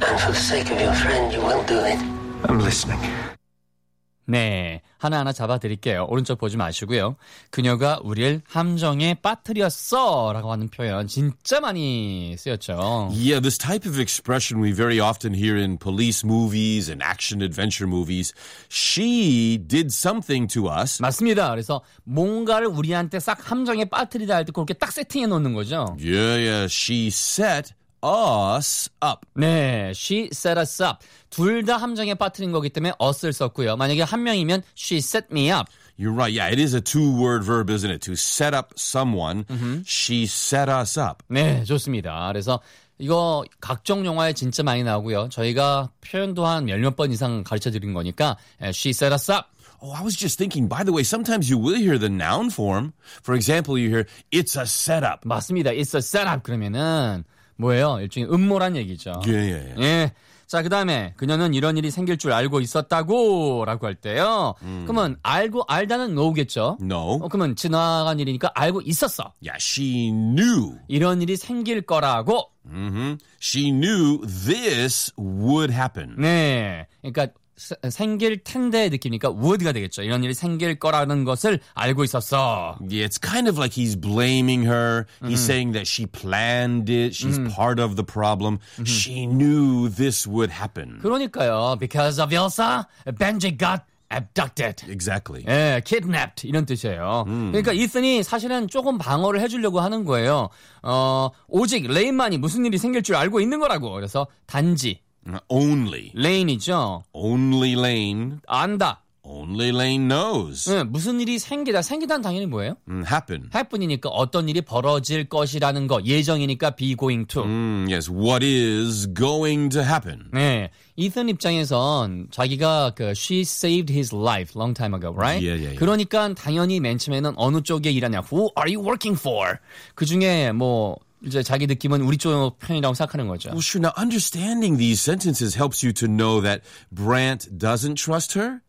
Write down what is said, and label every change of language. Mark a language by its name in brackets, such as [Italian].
[English] And for the sake of your friend, you will do it. I'm listening. [Korean] 네, 하나하나 잡아드릴게요. 오른쪽 보지 마시고요. 그녀가 우리를 함정에 빠뜨렸어 라고 하는 표현 진짜 많이 쓰였죠. [English] Yeah, this type of expression we very often hear in police movies and action adventure movies. She did something to us. [Korean] 맞습니다. 그래서 뭔가를 우리한테 싹 함정에 빠뜨리다 할 때 그렇게 딱 세팅해 놓는 거죠. [English] Yeah, yeah. She set us up. [Korean] 네, [English] she set us up. [Korean] 둘 다 함정에 빠뜨린 거기 때문에 us를 썼고요. 만약에 한 명이면 [English] she set me up. You're right. Yeah, it is a two-word verb, isn't it? To set up someone. Mm-hmm. She set us up. [Korean] 네, 좋습니다. 그래서 이거 각종 영화에 진짜 많이 나오고요. 저희가 표현도 한 몇 몇 번 이상 가르쳐드린 거니까 she set us up. [English] Oh, I was just thinking, by the way, sometimes you will hear the noun form. For example, you hear it's a setup. [Korean] 맞습니다. [English] It's a setup. [Korean] 그러면은 뭐예요? 일종의 음모란 얘기죠. 예, 예, 예. 예. 자, 그 다음에, 그녀는 이런 일이 생길 줄 알고 있었다고, 라고 할 때요. 그러면, 알고, 알다는 no겠죠? [English] No. [Korean] 그러면, 지나간 일이니까 알고 있었어. [English] Yeah, she knew. [Korean] 이런 일이 생길 거라고. [English] Mm-hmm. She knew this would happen. [Korean] 네. 그러니까, 생길 텐데 느낌이니까 would가 되겠죠. 이런 일이 생길 거라는 것을 알고 있었어. [English] Yeah, it's kind of like he's blaming her. He's saying that she planned it. She's part of the problem. She knew this would happen. [Korean] 그러니까요. [English] Because of Elsa, Benji got abducted. Exactly. [Korean] 예, kidnapped 이런 뜻이에요. 그러니까 이슨이 사실은 조금 방어를 해주려고 하는 거예요. 오직 레인만이 무슨 일이 생길 줄 알고 있는 거라고. 그래서 단지. [English] Only. [Korean] Lane이죠. [English] Only Lane. [Korean] 안다. [English] Only Lane knows. [Korean] 네, 무슨 일이 생기다. 생기다는 당연히 뭐예요? [English] Happen. [Korean] Happen이니까 어떤 일이 벌어질 것이라는 거. 예정이니까 [English] be going to. Yes. What is going to happen? [Korean] 네. [English] Ethan [Korean] 입장에선 자기가 그 [English] she saved his life long time ago, right? Yeah, yeah, yeah. [Korean] 그러니까 당연히 맨 처음에는 어느 쪽에 일하냐. [English] Who are you working for? [Korean] 그 중에 뭐 이제 자기 느낌은 우리 쪽 편이라고 생각하는 거죠. [English] Well, sure. Now, understanding these sentences helps you to know that Brant doesn't trust her.